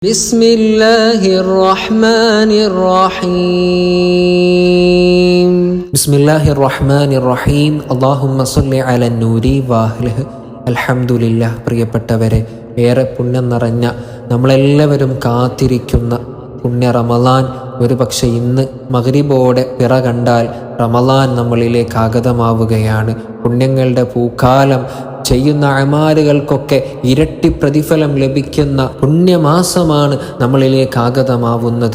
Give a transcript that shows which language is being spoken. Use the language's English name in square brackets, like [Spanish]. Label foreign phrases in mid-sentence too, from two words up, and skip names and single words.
[Arabic] بسم الله الرحمن الرحيم بسم الله الرحمن الرحيم اللهم صل على النور واهله الحمد لله. [Malayalam] പ്രിയപ്പെട്ടവരെ, ഏറെ പുണ്യം നിറഞ്ഞ നമ്മളെല്ലാവരും കാത്തിരിക്കുന്ന പുണ്യ റമളാൻ ഒരു പക്ഷെ ഇന്ന് മഗ്രിബോടെ പിറ കണ്ടാൽ റമളാൻ നമ്മളിലേക്ക് ആഗതമാവുകയാണ്. പുണ്യങ്ങളുടെ പൂക്കാലം, ചെയ്യുന്ന അമാലുകൾക്കൊക്കെ ഇരട്ടി പ്രതിഫലം ലഭിക്കുന്ന പുണ്യമാസമാണ് നമ്മളിലേക്ക് ആഗതമാവുന്നത്.